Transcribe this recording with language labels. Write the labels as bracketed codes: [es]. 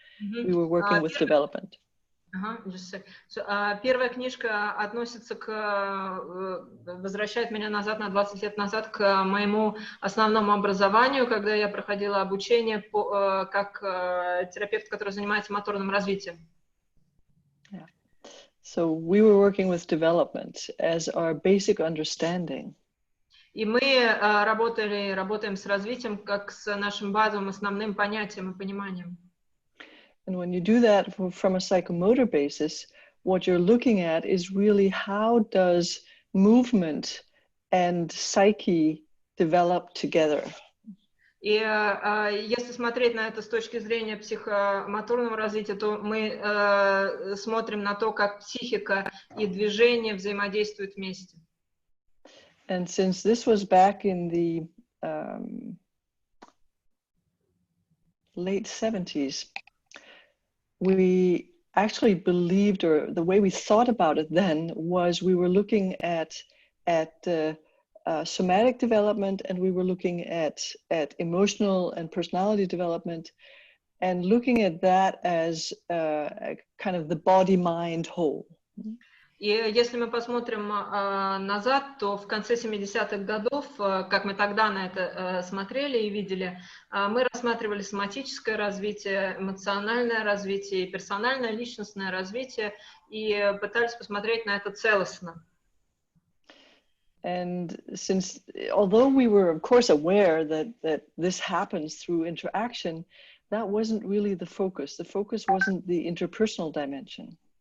[en] We were working with development. Just a second. [ru] So, первая книжка относится к, возвращает меня назад на 20 лет назад к моему основному образованию, когда я проходила обучение как терапевт, который занимается моторным развитием. [en] Yeah. So we were working with development as our basic understanding. [ru] И мы работаем с развитием как с нашим базовым основным понятием и пониманием. [en] And when you do that from a psychomotor basis, what you're looking at is really how does movement and psyche develop together. [ru] И если смотреть на это с точки зрения психомоторного развития, то мы смотрим на то, как психика и движение взаимодействуют вместе. [en] And since this was back in the late 70s, we actually believed, or the way we thought about it then, was we were looking at somatic development, and we were looking at emotional and personality development, and looking at that as kind of the body-mind whole. [ru] И если мы посмотрим назад, то в конце 70-х годов, как мы тогда на это смотрели и видели, мы рассматривали соматическое развитие, эмоциональное развитие и персональное личностное развитие и пытались посмотреть на это целостно. [en] And since, although we were of course aware that this happens through interaction, that wasn't really the focus. The focus wasn't the interpersonal dimension.